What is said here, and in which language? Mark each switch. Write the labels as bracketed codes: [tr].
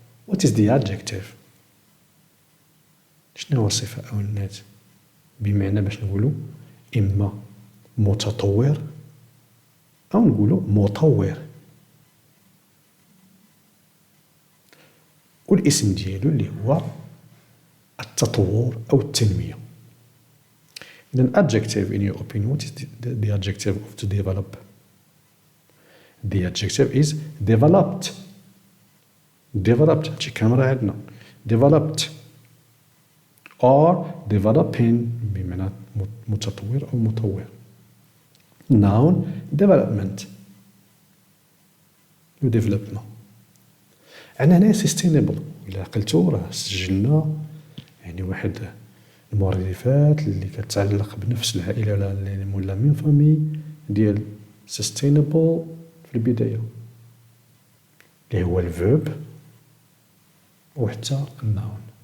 [en] What is the adjective؟ [ar] شنو هو الصفة أو النعت؟ بمعنى باش نقولو إما متطور أو نقولو مطور. والاسم ديالو اللي هو التطور أو التنمية. [en] Then adjective, in your opinion, what is the adjective of to develop? The adjective is developed. Developed. [ar] هادشي كامل راه عندنا. [en] Developed or developing [ar] بمعنى متطور أو مطور. [en] Noun development. [ar] development. عندنا هنا sustainable. إلا عقلتو راه سجلنا يعني واحد المرادفات اللي كتعلق بنفس العائلة ولا من فامي ديال sustainable في البداية اللي هو الفيرب وحتى النون.